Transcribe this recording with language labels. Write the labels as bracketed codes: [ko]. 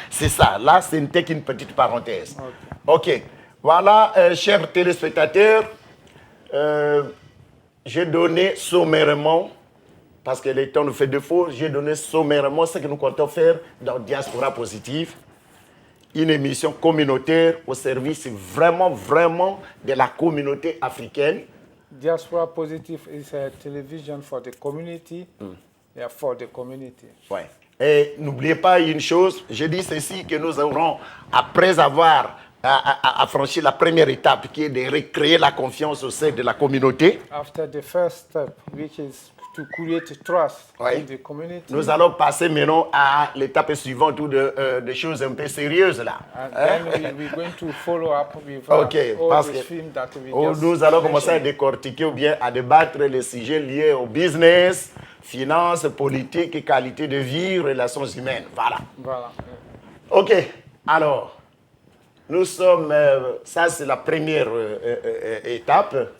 [fr] C'est ça, là, ce n'était qu'une petite parenthèse. Ok, voilà, chers téléspectateurs, j'ai donné sommairement, parce que le temps nous fait défaut, j'ai donné sommairement ce que nous comptons faire dans Diaspora Positive, une émission communautaire au service vraiment, vraiment de la communauté africaine. [en] Diaspora Positive is a television for the community. Yeah, for the community. [fr] Ouais. Et n'oubliez pas une chose, je dis ceci, que nous aurons, après avoir franchi la première étape, qui est de recréer la confiance au sein de la communauté, [en] After the first step, which is to create trust [fr] Ouais. [en] in the community, [fr] nous allons passer maintenant à l'étape suivante ou de choses un peu sérieuses là. [en] and then we're going to follow up with Ok, all [fr] parce [en] the [fr] que [en] film that we just [fr] nous allons commencer à [en] mentioned. [fr] décortiquer ou bien à débattre les sujets liés au business, finances, politique, et qualité de vie, relations humaines. Voilà. Voilà. Ok, alors, nous sommes, ça c'est la première étape.